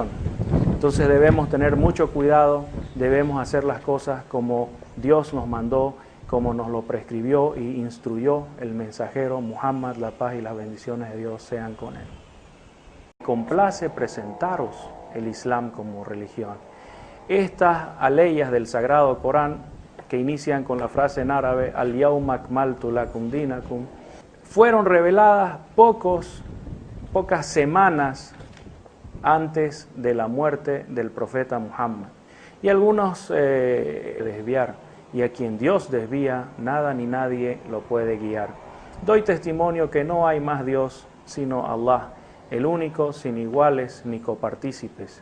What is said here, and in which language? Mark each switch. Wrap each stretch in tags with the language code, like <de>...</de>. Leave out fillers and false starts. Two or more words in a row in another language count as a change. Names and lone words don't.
<es>Entonces debemos tener mucho cuidado, debemos hacer las cosas como Dios nos mandó, como nos lo prescribió y instruyó el mensajero Muhammad, la paz y las bendiciones de Dios sean con él. Complace presentaros el Islam como religión. Estas aleyas del Sagrado Corán, que inician con la frase en árabe,</es> <ar>اليوم أكملت لكم دينكم,</ar> <es>fueron reveladas pocas semanas antes de la muerte del profeta Muhammad. Y algunos desviar, y a quien Dios desvía, nada ni nadie lo puede guiar. Doy testimonio que no hay más Dios sino Allah, el único, sin iguales ni copartícipes.</es>